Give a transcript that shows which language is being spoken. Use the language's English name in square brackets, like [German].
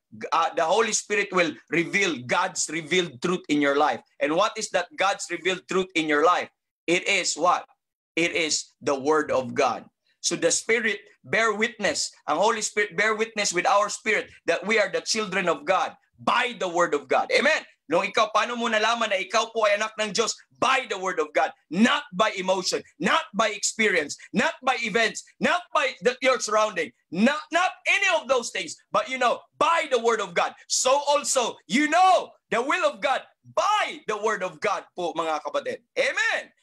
[English] The Holy Spirit will reveal God's revealed truth in your life. And what is that God's revealed truth in your life? It is what? It is the Word of God. So the Spirit bear witness, ang Holy Spirit bear witness with our spirit that we are the children of God by the Word of God. Amen. [Filipino] Nung ikaw, paano mo nalaman na ikaw po ay anak ng Diyos? [English] By the Word of God, not by emotion, not by experience, not by events, not by your surrounding, not any of those things, but by the Word of God. So also, the will of God by the Word of God [Filipino] po, mga kapatid. [English] Amen.